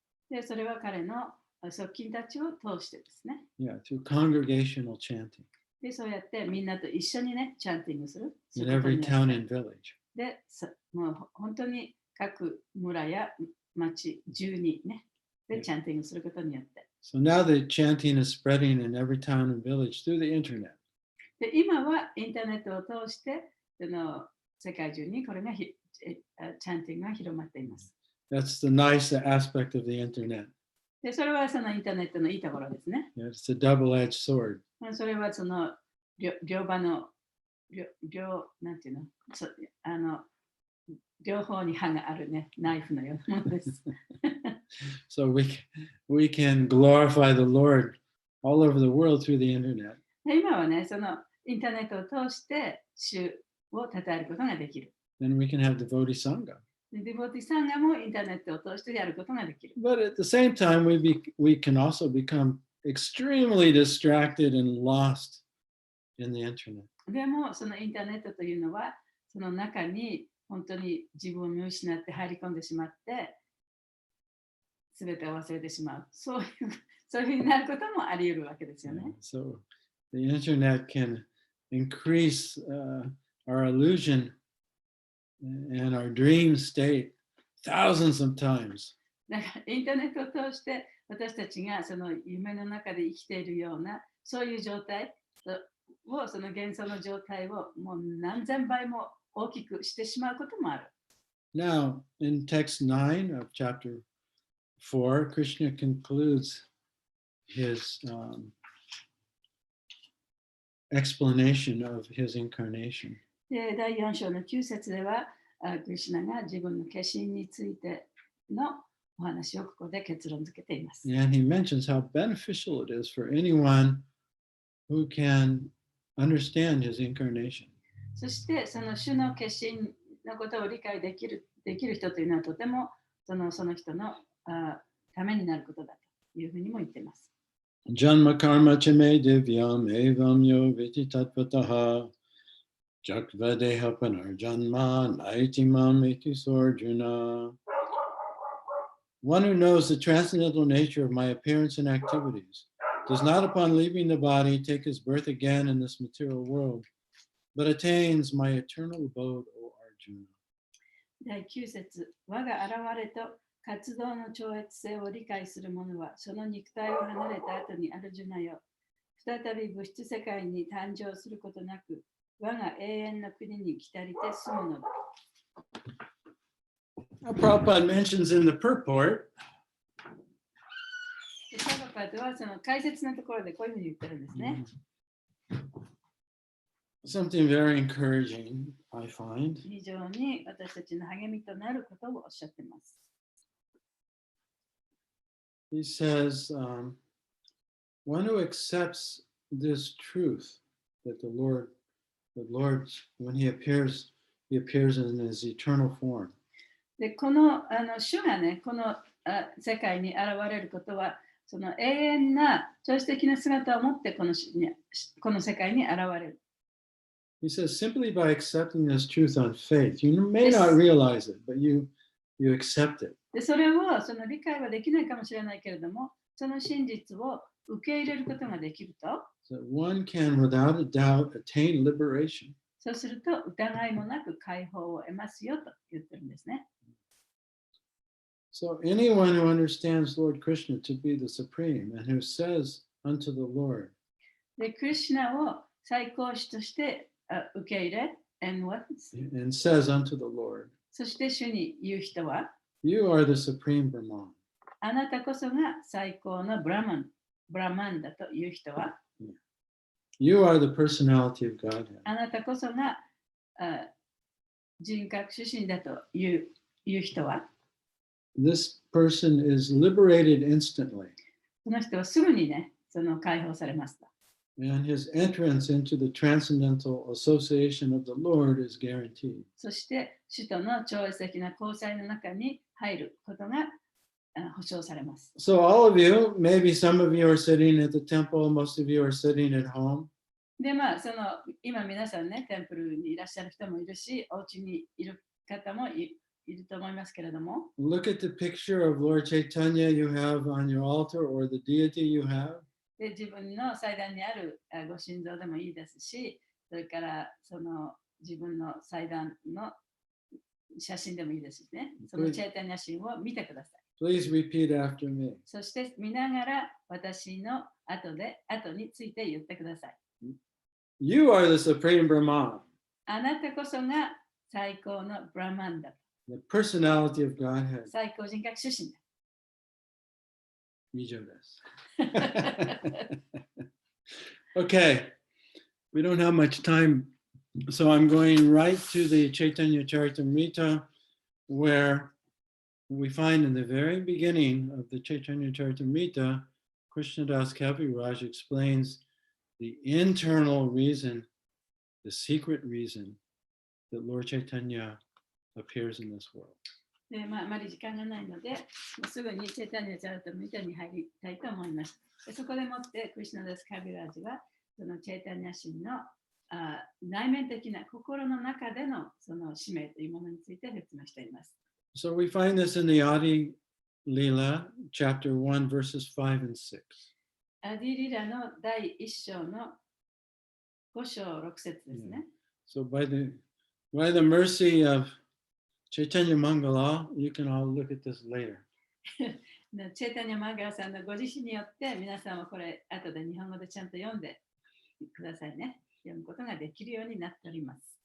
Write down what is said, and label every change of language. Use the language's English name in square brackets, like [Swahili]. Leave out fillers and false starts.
[Japanese] で、それは彼の側近たちを通してですね。 [English] Yeah, through congregational chanting. [Japanese] で、そうやってみんなと一緒にね、チャンティングする。 [English] In every town and village. [Japanese] で、もう本当に各村や町中にね、で、チャンティングすることによって。 [English] So now the chanting is spreading in every town and village through the internet. [Japanese] で、今はインターネットを通して世界中にこれがチャンティングが広まっています。 [English] That's the nice aspect of the internet. [Japanese] で、それはそのインターネットのいいところですね。 [English] Yeah, it's a double-edged sword. [Japanese] それはその両場のなんていうの両方に刃があるね、ナイフのようなものです。 [English] So we can glorify the Lord all over the world through the internet. [Japanese] で、今はね、そのインターネットを通して主を称えることができる。 [English] Then we can have devotee sangha. [Japanese] ディボティサンガもインターネットを通してやることができる。 [English] But at the same time, we can also become extremely distracted and lost in the internet. [Japanese] でも、そのインターネットというのは、その中に本当に自分を見失って入り込んでしまって、すべてを忘れてしまう。そういうふうになることもあり得るわけですよね。 [English] So the internet can increase our illusion and our dream state thousands of times. [Japanese] だからインターネットを通して私たちがその夢の中で生きているようなそういう状態をその幻想の状態をもう何千倍も大きくしてしまうこともある。 [English] Now, in text 9 of chapter 4, Krishna concludes his explanation of his incarnation. [Japanese] で、第4章の9節では、クリシュナが自分の化身についてのお話をここで結論付けています。 [English] And he mentions how beneficial it is for anyone who can understand his incarnation. [Japanese] そして、その主の化身のことを理解できる人というのはとてもその人のためになることだというふうにも言っています。 [Sanskrit] Janma karma chame divyam evam yo viti tatpataha jakvadeha panarjanma naitimam iti sorjuna. [English] One who knows the transcendental nature of my appearance and activities does not upon leaving the body take his birth again in this material world, but attains my eternal abode, O Arjuna. [Japanese] 第9節、我が現れと活動の超越性を理解する者は、その肉体を離れた後にアルジュナよ、再び物質世界に誕生することなく、我が永遠の国に来たりて住むのだ。 [English] Prabhupada mentions in the purport [Japanese] シャバパートはその解説のところでこういうふうに言ってるんですね。 [English] something very encouraging, I find. [Japanese] 非常に私たちの励みとなることをおっしゃっています。 [English] He says, one who accepts this truth that the Lord, when he appears in his eternal form. [Japanese] で、この主がね、この世界に現れることは、その永遠な超越的な姿を持ってこの世界に現れる。 [English] He says, simply by accepting this truth on faith, you may not realize it, but you accept it. [Japanese] で、それをその理解はできないかもしれないけれども、その真実を受け入れることができると、 [English] So one can, without a doubt, attain liberation. [Japanese] そうすると疑いもなく解放を得ますよと言ってるんですね。 [English] So anyone who understands Lord Krishna to be the supreme and who says unto the Lord, [Japanese] で、クリシュナを最高主として受け入れ、and [English] says unto the Lord, [Japanese] そして主に言う人は、 [English] you are the supreme Brahman. [Japanese] あなたこそが最高のブラマンだという人は、 [English] You are the personality of Godhead. [Japanese] あなたこそが人格主神だという人は、 [English] This person is liberated instantly. [Japanese] その人はすぐにね、その解放されますと。 [English] And his entrance into the transcendental association of the Lord is guaranteed. [Japanese] そして主との超越的な交際の中に入ることが保証されます。 [English] So all of you, maybe some of you are sitting at the temple, most of you are sitting at home. [Japanese] で、その今皆さんね、テンプルにいらっしゃる人もいるし、お家にいる方もいると思いますけれども。 [English] Look at the picture of Lord Chaitanya you have on your altar or the deity you have. [Japanese] で、自分の祭壇にあるご神像でもいいですし、それからその自分の祭壇の写真でもいいですね。そのチェイタニャ神を見てください。 [English] Please repeat after me. [Japanese] そして見ながら私の後について言ってください。 [English] You are the supreme Brahman. [Japanese] あなたこそが最高のブラマンだ。 [English] The personality of Godhead. [Japanese] 最高人格主神だ。以上です。 [English] Okay, we don't have much time, so I'm going right to the Chaitanya Charitamrita, where we find in the very beginning of the Chaitanya Charitamrita, Krishnadas Kaviraj explains the internal reason, the secret reason that Lord Chaitanya appears in this world. [Japanese] で、あまり時間がないので、すぐにチェイタニャチャラタミタに入りたいと思います。で、そこでもって、クリシュナダス・カビラージは、そのチェイタニャ神の内面的な心の中でのその使命というものについて説明しています。 [English] So we find this in the Adi Lila, chapter 1, verses 5 and 6. [Japanese] アディリラの第1章の5章6節ですね。 [English] So by the mercy of Chaitanya Mangala, you can all look at this later. [Japanese] チェイタニャマンガラさんのご自身によって皆さんはこれ後で日本語でちゃんと読んでくださいね。読むことができるようになっております。